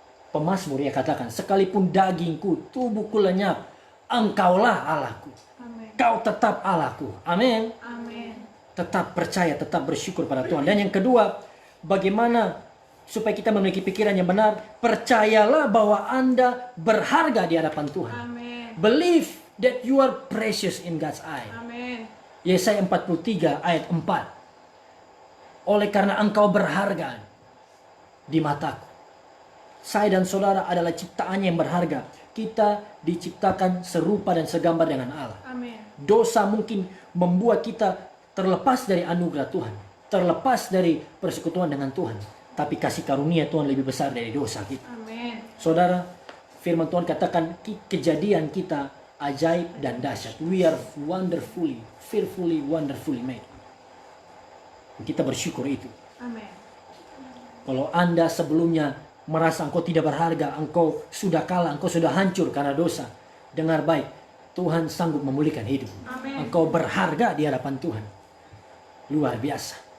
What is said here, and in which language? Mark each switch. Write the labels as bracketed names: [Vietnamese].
[Indonesian] Pemazmur ia katakan, sekalipun dagingku, tubuhku lenyap, Engkaulah Allahku. Amin. Kau tetap Allahku. Amin. Amin. Tetap percaya, tetap bersyukur pada Tuhan. Dan yang kedua, bagaimana supaya kita memiliki pikiran yang benar? Percayalah bahwa Anda berharga di hadapan Tuhan. Amin. [English] Believe that you are precious in God's eye. [Indonesian] Amin. Yesaya 43 ayat 4. Oleh karena engkau berharga di mataku. Saya dan saudara adalah ciptaan yang berharga. Kita diciptakan serupa dan segambar dengan Allah. Amin. Dosa mungkin membuat kita terlepas dari anugerah Tuhan, terlepas dari persekutuan dengan Tuhan. Tapi kasih karunia Tuhan lebih besar dari dosa kita. Amin. Saudara, firman Tuhan katakan kejadian kita ajaib dan dahsyat. [English] We are wonderfully, fearfully, wonderfully made. [Indonesian] Kita bersyukur itu. Amin. Kalau Anda sebelumnya merasa engkau tidak berharga, engkau sudah kalah, engkau sudah hancur karena dosa, dengar baik, Tuhan sanggup memulihkan hidup. Amin. Engkau berharga di hadapan Tuhan. Luar biasa.